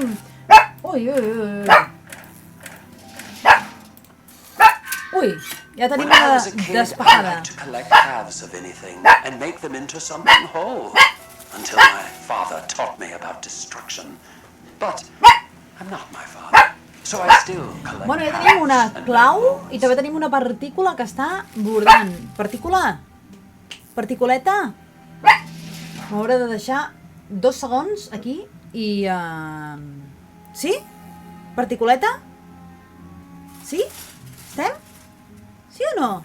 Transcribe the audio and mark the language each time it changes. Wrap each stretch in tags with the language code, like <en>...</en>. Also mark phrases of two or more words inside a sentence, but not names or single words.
<ca>Ui, ja tenim</ca> <en>When I</en> <ca>una</ca> <en>was a kid, I</en> <ca>despejada.</ca> <en>liked to collect halves of anything and make them into something whole. Until my father taught me about destruction. But I'm not my father, so I still collect</en> <ca>Bueno, ja tenim una</ca> <en>halves and</en> <ca>clau</ca> <en>make</en> <ca>i també tenim una partícula que està bordant. Partícula? Particuleta? M'hauré de deixar 2 segons aquí i... Sí? Particuleta? Sí? Estem? Sí o no?</ca>